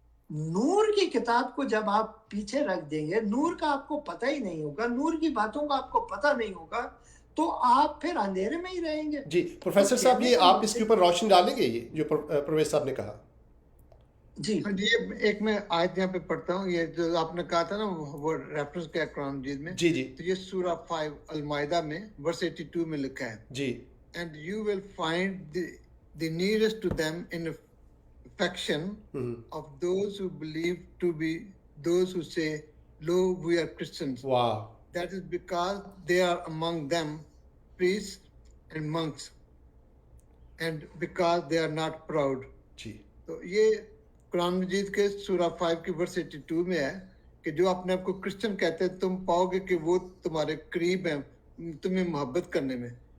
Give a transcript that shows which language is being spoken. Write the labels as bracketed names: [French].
[Urdu] نور کی کتاب کو جب آپ پیچھے رکھ دیں گے, نور کا آپ کو پتہ ہی نہیں ہوگا, نور کی باتوں کا آپ کو پتہ نہیں ہوگا, تو آپ پھر اندھیرے میں ہی رہیں گے. جی پروفیسر صاحب, یہ آپ اس کے اوپر روشنی ڈالیں گے, یہ جو پروفیسر صاحب نے کہا؟ جی ایک میں آیت یہاں پہ پڑھتا ہوں, یہ جو آپ نے کہا تھا نا وہ ریفرنس کیا قرآن مجید میں. جی جی. تو یہ سورہ 5 المائدہ میں ورس 82 میں لکھا ہے. جی. [English] And you will find the nearest to them in affection of those who believe to be those who say, lo, we are Christians. Wow. That is because they are among them priests and monks, and because they are not proud. [Urdu] جی. تو یہ قرآن مجید کے سورہ 5 کی ورس 82 میں ہے کہ جو اپنے آپ کو کرسچن کہتے ہیں, تم پاؤ گے کہ وہ تمہارے قریب ہیں تمہیں محبت کرنے میں.